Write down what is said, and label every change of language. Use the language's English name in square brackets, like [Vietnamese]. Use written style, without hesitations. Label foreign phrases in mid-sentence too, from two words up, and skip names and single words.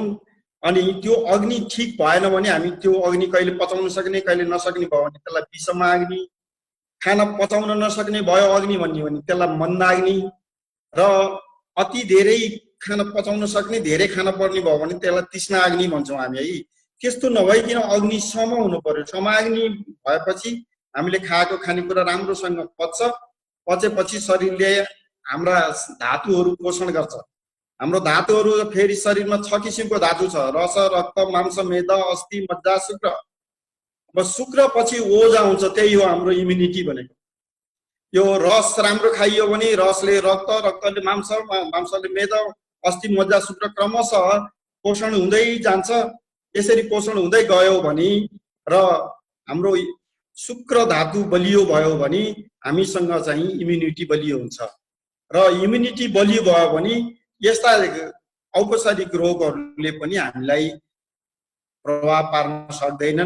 [Nepali] अनि त्यो अग्नि ठिक भएन भने हामी त्यो अग्नि कहिले पचाउन सक्ने कहिले नसक्ने भयो भने त्यसलाई विषमाग्नि, खाना पचाउन नसक्ने भयो अग्नि भन्ने भने त्यसलाई मन्दाग्नि, र अति धेरै खाना पचाउन सक्ने धेरै खाना पर्ने भयो भने त्यसलाई तृष्णाग्नि भन्छौँ हामी है। त्यस्तो नभइकन अग्नि सम हुनु पर्यो। समाग्नि भएपछि हामीले खाएको खानेकुरा राम्रोसँग पच्छ। पचेपछि शरीरले हाम्रा धातुहरू पोषण गर्छ। हाम्रो धातुहरू फेरि शरीरमा 6 किसिमको धातु छ, रस, रक्त, मांस, मेद, अस्थि, मज्जा, शुक्र। अब शुक्र पछि ओज आउँछ, त्यही हो हाम्रो इम्युनिटी भनेको। यो रस राम्रो खाइयो भने रसले रक्त, रक्तले मांस, मांसले मेद, अस्थि, मज्जा, शुक्र क्रमशः पोषण हुँदै जान्छ। यसरी पोषण हुँदै गयो भने र हाम्रो शुक्र धातु बलियो भयो भने हामीसँग चाहिँ इम्युनिटी बलियो हुन्छ। र इम्युनिटी बलियो भयो भने यस्ता औपचारिक रोगहरूले पनि हामीलाई प्रभाव पार्न सक्दैनन्।